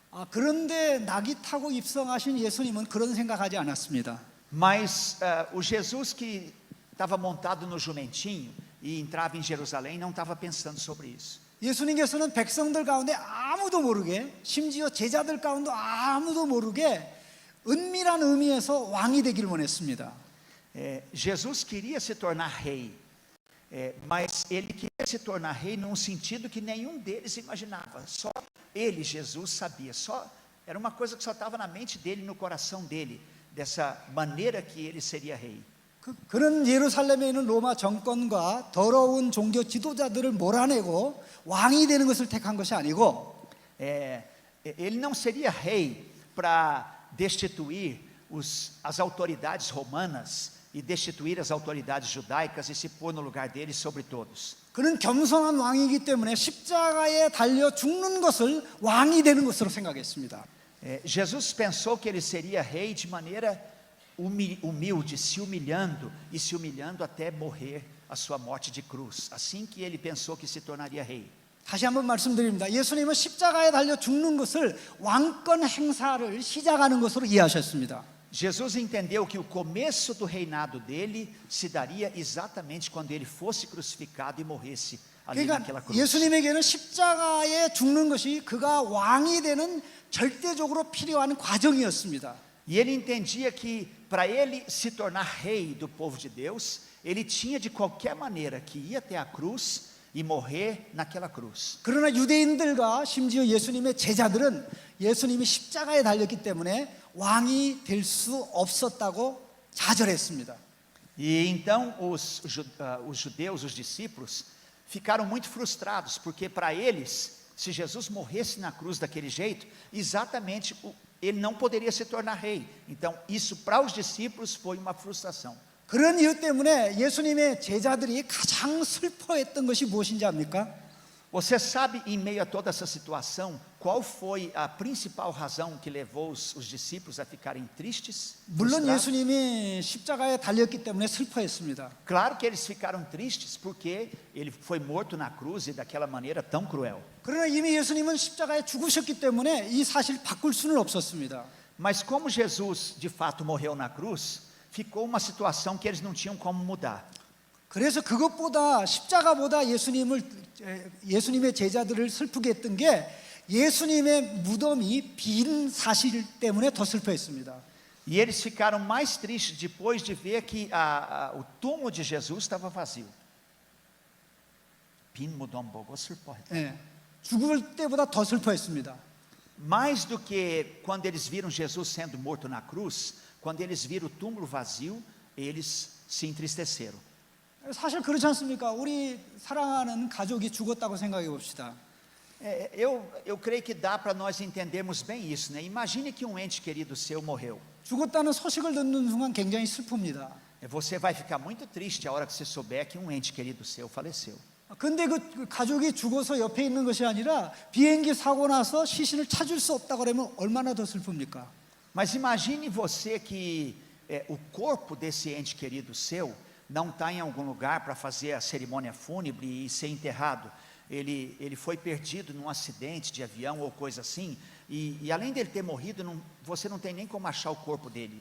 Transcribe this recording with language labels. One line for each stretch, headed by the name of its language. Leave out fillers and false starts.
Korean: 그런데 낙이 타고 입성하신 예수님은 그런 생각하지 않았습니다.
Portuguese: Mas o Jesus que estava montado no jumentinho e entrava em Jerusalém não estava pensando sobre isso.
Korean: 예수님께서는 백성들 가운데 아무도 모르게, 심지어 제자들 가운데 아무도 모르게 은밀한 의미에서 왕이 되기를 원했습니다.
Portuguese: Jesus queria se tornar rei, mas ele queria se tornar rei num sentido que nenhum deles imaginava. Só ele, Jesus, sabia. Era uma coisa que só estava na mente dele, no coração dele, dessa maneira que ele seria rei.
Korean: 그는 예루살렘에 있는 로마 정권과 더러운 종교 지도자들을 몰아내고 왕이 되는 것을 택한 것이 아니고
Portuguese: ele não seria rei para destituir as autoridades romanas e destituir as autoridades judaicas e se pôr no lugar deles sobre todos.
Korean: 그는 겸손한 왕이기 때문에 십자가에 달려 죽는 것을 왕이 되는 것으로 생각했습니다.
Portuguese: Jesus pensou que ele seria rei de maneira humilde, se humilhando até morrer a sua morte de cruz. Assim que ele pensou que se tornaria rei.
Korean: 다시 한번 말씀드립니다. 예수님은 십자가에 달려 죽는 것을 왕권 행사를 시작하는 것으로 이해하셨습니다.
Portuguese: Jesus entendeu que o começo do reinado dele se daria exatamente quando ele fosse crucificado e morresse ali naquela
Korean: 그러니까
Portuguese: cruz.
Korean: 예수님에게는 십자가에 죽는 것이 그가 왕이 되는 절대적으로 필요한 과정이었습니다.
Portuguese: E ele entendia que para ele se tornar rei do povo de Deus, ele tinha de qualquer maneira que ir até a cruz e morrer naquela cruz.
Korean: 그러나 유대인들과 심지어 예수님의 제자들은 예수님이 십자가에 달렸기 때문에 왕이 될 수 없었다고 좌절했습니다.
Portuguese: E então os judeus, os discípulos, ficaram muito frustrados, porque para eles, se Jesus morresse na cruz daquele jeito, exatamente ele não poderia se tornar rei. Então isso para os discípulos foi uma frustração.
Korean: 그런 이유 때문에 예수님의 제자들이 가장 슬퍼했던 것이 무엇인지 압니까?
Portuguese: Você sabe, em meio a toda essa situação, qual foi a principal razão que levou os discípulos a ficarem tristes?
Korean: 물론
Portuguese: frustrados?
Korean: 예수님이 십자가에 달렸기 때문에 슬퍼했습니다.
Portuguese: Claro que eles ficaram tristes porque ele foi morto na cruz e daquela maneira tão cruel.
Korean: 그러나 이미 예수님은 십자가에 죽으셨기 때문에 이 사실 바꿀 수는 없었습니다.
Portuguese: Mas como Jesus de fato morreu na cruz, ficou uma situação que eles não tinham como mudar.
Korean: 그래서 그것보다 십자가보다 예수님의 제자들을 슬프게 했던 게 예수님의 무덤이 빈 사실 때문에 더 슬퍼했습니다.
Portuguese: E eles ficaram mais tristes depois de ver que o túmulo de Jesus estava vazio.
Korean: 빈 무덤 보고 슬퍼했다. 예, 죽을 때보다 더 슬퍼했습니다.
Portuguese: Mais do que quando eles viram Jesus sendo morto na cruz, quando eles viram o túmulo vazio, eles se entristeceram.
Korean: 사실 그렇지 않습니까? 우리 사랑하는 가족이 죽었다고 생각해 봅시다.
Portuguese: Eu creio que dá para nós entendermos bem isso, né? Imagine que um ente querido seu morreu.
Korean: 죽었다는 소식을 듣는 순간 굉장히 슬픕니다.
Portuguese: Você vai ficar muito triste a hora que você souber que um ente querido seu faleceu.
Korean: 근데 그 가족이 죽어서 옆에 있는 것이 아니라 비행기 사고 나서 시신을 찾을 수 없다 그러면 얼마나 더 슬픕니까?
Portuguese: Mas imagine você que o corpo desse ente querido seu não está em algum lugar para fazer a cerimônia fúnebre e ser enterrado. ele foi perdido num acidente de avião ou coisa assim, e além dele ter morrido, você não tem nem como achar o corpo dele.